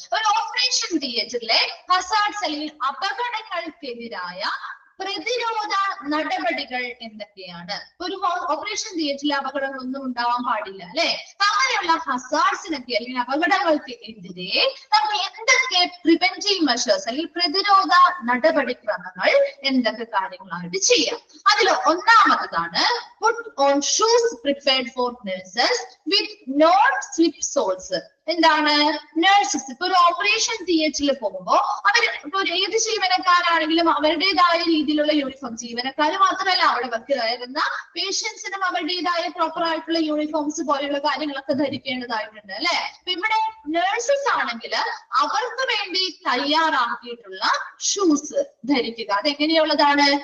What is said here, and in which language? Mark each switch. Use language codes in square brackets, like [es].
[ml] ഒരു operation തിയേറ്ററിലെ hazards അല്ലെങ്കിൽ അപകടങ്ങൾക്കെതിരായ പ്രതിരോധ നടപടികൾ എന്തൊക്കെയാണ്? ഒരു ഓപ്പറേഷൻ തിയേറ്ററിലെ അപകടങ്ങളൊന്നും ഉണ്ടാവാൻ പാടില്ല അല്ലെ? അങ്ങനെയുള്ള ഹസാർഡ്സിനൊക്കെ അല്ലെങ്കിൽ അപകടങ്ങൾക്ക് എതിരെ നമുക്ക് എന്തൊക്കെ പ്രിവെന്റീവ് മെഷേഴ്സ് അല്ലെങ്കിൽ പ്രതിരോധ നടപടിക്രമങ്ങൾ എന്തൊക്കെ കാര്യങ്ങളായിട്ട് ചെയ്യാം? അതിൽ ഒന്നാമതാണ് [en] put on shoes prepared for nurses with non-slip soles. [ml] എന്താണ്? നഴ്സസ് ഇപ്പൊ ഒരു ഓപ്പറേഷൻ തിയേറ്ററിൽ പോകുമ്പോൾ അവർ ഇപ്പൊ ഏത് ജീവനക്കാരാണെങ്കിലും അവരുടേതായ രീതിയിലുള്ള യൂണിഫോം, ജീവനക്കാർ മാത്രമല്ല അവിടെ വർക്ക് ചെയ്യുന്ന പേഷ്യൻസിനും അവരുടേതായ പ്രോപ്പർ ആയിട്ടുള്ള യൂണിഫോംസ് പോലെയുള്ള കാര്യങ്ങളൊക്കെ ധരിക്കേണ്ടതായിട്ടുണ്ട് അല്ലെ? അപ്പൊ ഇവിടെ നഴ്സസ് ആണെങ്കിൽ അവർക്ക് വേണ്ടി തയ്യാറാക്കിയിട്ടുള്ള ഷൂസ് ധരിക്കുക. അതെങ്ങനെയുള്ളതാണ്?